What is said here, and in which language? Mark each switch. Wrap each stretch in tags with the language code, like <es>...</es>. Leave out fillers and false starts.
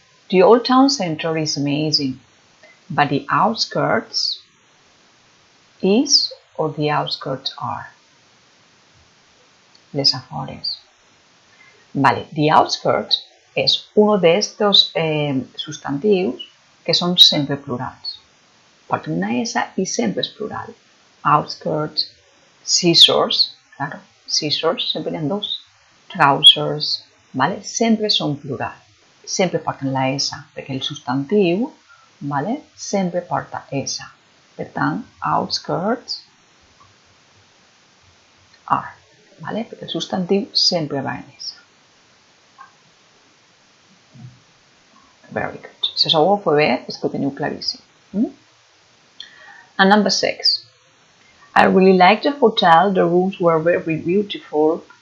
<en>The old town center is amazing, but the outskirts is or the outskirts are.</en> <ca>Les afores. Vale, the outskirts és</ca> <es>uno de estos</es> <ca>sustantius que són sempre plurals. Porten una S i sempre és plural. Outskirts, scissors, claro, scissors sempre n'hi ha dos. Trousers, vale? Sempre són plural. Sempre porten la S, perquè el substantiu, vale? Sempre porta S. Per tant, outskirts are, vale? Perquè el substantiu sempre va en S.</ca> <en>Very good.</en> <ca>Si això ho fa bé, és que ho teniu claríssim.</ca> <en>And number 6. I really liked the hotel. The rooms were very beautiful</en>